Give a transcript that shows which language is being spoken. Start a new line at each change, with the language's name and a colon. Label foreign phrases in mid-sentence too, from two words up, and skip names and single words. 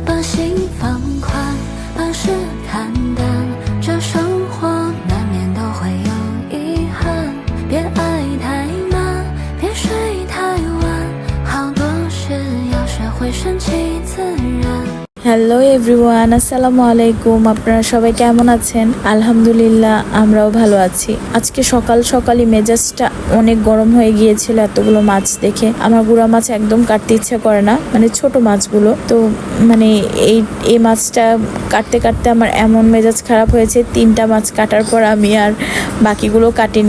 Chinese: 把心放宽，把事看淡，这生活难免都会有遗憾。别爱太慢，别睡太晚，好多事要学会顺其自然。
English: Hello everyone,
Arabic: السلام عليكم.
Bangla: আপনারা সবাই কেমন আছেন? আলহামদুলিল্লাহ, আমরাও ভালো আছি। আজকে সকালই মেজাজটা অনেক গরম হয়ে গিয়েছিল এতগুলো মাছ দেখে। আমার গুঁড়া মাছ একদম কাটতে ইচ্ছা করে না, মানে ছোট মাছগুলো। তো মানে এই মাছটা কাটতে কাটতে আমার এমন মেজাজ খারাপ হয়েছে, 3টা মাছ কাটার পর আমি আর বাকিগুলো কাটিনি।